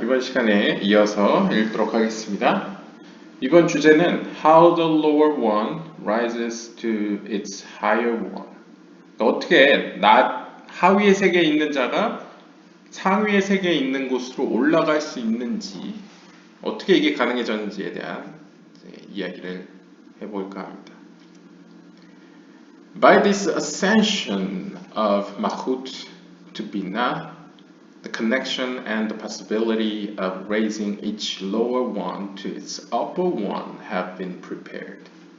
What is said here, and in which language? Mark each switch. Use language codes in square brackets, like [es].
[ko] 이번 시간에 이어서 읽도록 하겠습니다. 이번 주제는 [en] How the lower one rises to its higher one. [ko] 그러니까 어떻게 하위의 세계에 있는 자가 상위의 세계에 있는 곳으로 올라갈 수 있는지, 어떻게 이게 가능해졌는지에 대한 이야기를 해볼까 합니다. [en] By this ascension of Mahut to Bina, the connection and the possibility of raising each lower one to its upper one have been prepared.